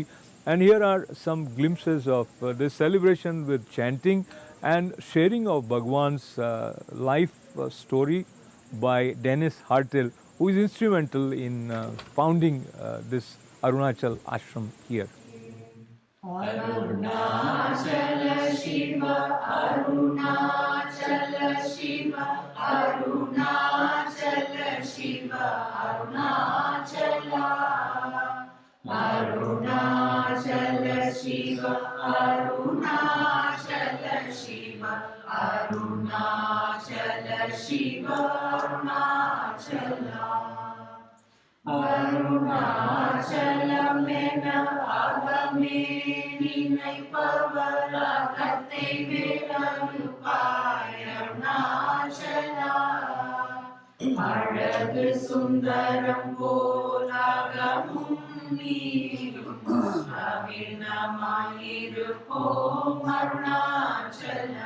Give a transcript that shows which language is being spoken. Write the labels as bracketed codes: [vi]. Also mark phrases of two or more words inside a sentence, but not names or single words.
[en] And here are some glimpses of this celebration with chanting and sharing of Bhagwan's life story by Dennis Hartel, who is instrumental in founding this Arunachala Ashram here. [ta] Arunachala Shiva, Arunachala Shiva, Arunachala Shiva, Arunachala. Arunachala Shiva, Arunachala Shiva, Arunachala Shiva, Arunachala. அருணாச்சலம் என அகமே நினைப்பவர் அகத்தை வேறறுப்பாய் அருணாச்சலா. அழகு சுந்தரம் போலாகமும் நீரும் அகிலமாயிருப்போம் அருணாச்சலா.